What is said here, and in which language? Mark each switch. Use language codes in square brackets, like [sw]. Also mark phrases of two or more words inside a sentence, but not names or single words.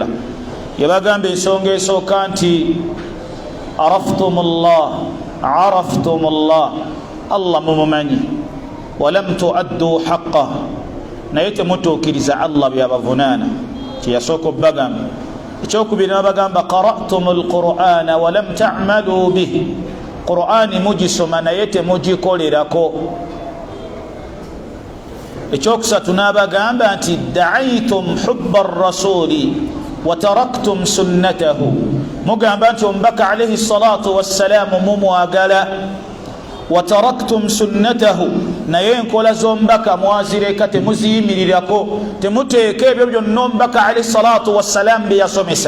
[lg] Yabagamba ensonga esooka nti araftumullah, Allah mumumanyi, [ar] ولم تؤدوا حقه, [lg] naye temutuukiriza Allah byabavunaana. Kyeyasooka obbagamba. Ekyokubiri nabagamba [ar] قرأتم القرآن ولم تعملوا به, [lg] Qur'ani mugisoma naye temugikolerako. Ekyokusatu nabagamba nti [ar] ادعيتم حب الرسول وتركتم سنته, [lg] mugamba nti omubaka [ar] عليه الصلاة والسلام [lg] mumwagala, [ar] وتركتم سنته, [lg] naye enkola z'omubaka mwazireka temuziyimirirako, temuteeka ebyo byonna omubaka [ar] عليه الصلاة والسلام [lg] bye yasomesa.